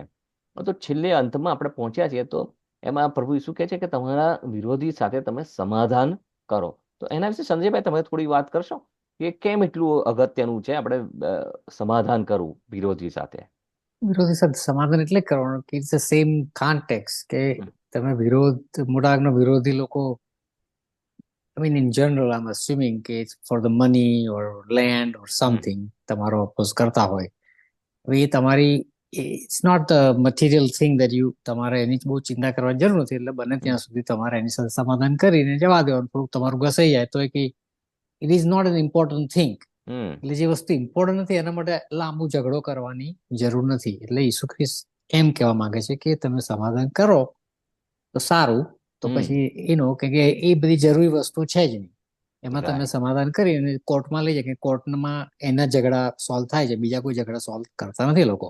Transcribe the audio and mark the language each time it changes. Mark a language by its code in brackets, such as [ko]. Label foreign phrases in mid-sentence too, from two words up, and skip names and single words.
[gu] તો છેલ્લે અંતમાં આપણે પહોંચ્યા છીએ, તો એમાં પ્રભુ ઈસુ કહે છે કે તમારા વિરોધી સાથે તમે સમાધાન કરો. તો એના વિશે સંજયભાઈ તમે થોડી વાત કરશો કે કેમ એટલું અગત્યનું છે આપણે સમાધાન કરવું વિરોધી સાથે? વિરોધી સાથે સમાધાન એટલે કરવાનું કે [en] it's the same context, [gu] કે તમે મોટાભાગના વિરોધી લોકો, [en] I mean in general I'm assuming કે it's for the money or land or something [gu] તમારો ઓપોઝ કરતા હોય. હવે એ તમારી [en] it's not the material thing that [gu] તમારે એની બહુ ચિંતા કરવાની જરૂર નથી. એટલે બને ત્યાં સુધી તમારે એની સાથે સમાધાન કરીને જવા દેવાનું. થોડુંક તમારું ઘસાઈ જાય તો [en] it is not an important thing. [gu] એટલે જે વસ્તુ ઇમ્પોર્ટન્ટ નથી એના માટે લાંબુ ઝઘડો કરવાની જરૂર નથી. એટલે ઈસુ ખ્રિસ્ત એમ કહેવા માંગે છે કે તમે સમાધાન કરો તો સારું, તો પછી કે એ બધી જરૂરી વસ્તુ છે જ નહીં. એમાં તમે સમાધાન કરી અને કોર્ટમાં લઈ જાય કે કોર્ટમાં એના ઝઘડા સોલ્વ થાય છે, બીજા કોઈ ઝઘડા સોલ્વ કરતા નથી લોકો.